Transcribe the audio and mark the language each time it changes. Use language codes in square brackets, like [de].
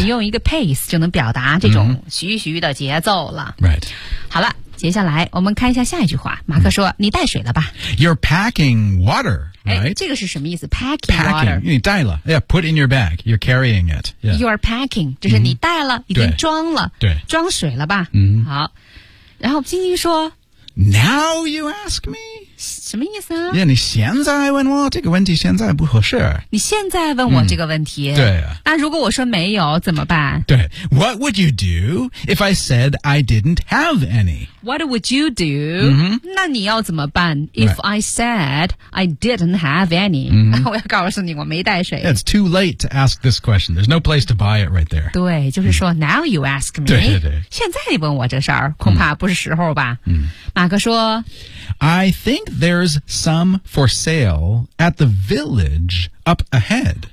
[zh] 你用一个 pace 就能表达这种徐徐的节奏了、 [en] mm-hmm. right [zh] 好了接下来我们看一下下一句话马克说、嗯、你带水了吧 [en] You're packing water、right? [zh] 这个是什么意思 packing water 你带了 [en] yeah, Put in your bag You're carrying it、yeah. [zh] You're packing 就是你带了、嗯、已经装了对装水了吧、嗯、好然后晶晶说 [en] Now you ask me [zh] 什么意思啊 yeah, 你现在问我这个问题现在不合适你现在问我这个问题、嗯、对、啊、那如果我说没有怎么办 [en] 对 What would you do if I said I didn't have any What would you do?、 Mm-hmm. [zh] 那你要怎么办 ?If、 [en] right. I said I didn't have any,、 mm-hmm. [zh] 我要告诉你我没带水。 [en] Yeah, it's too late to ask this question. There's no place to buy it right there. [zh] 对就是说、 [en] mm-hmm. now you ask me. [zh] 对对对。现在你问我这事儿恐怕不是时候吧。 Mm-hmm. 马克说 [en] I think there's some for sale at the village up ahead.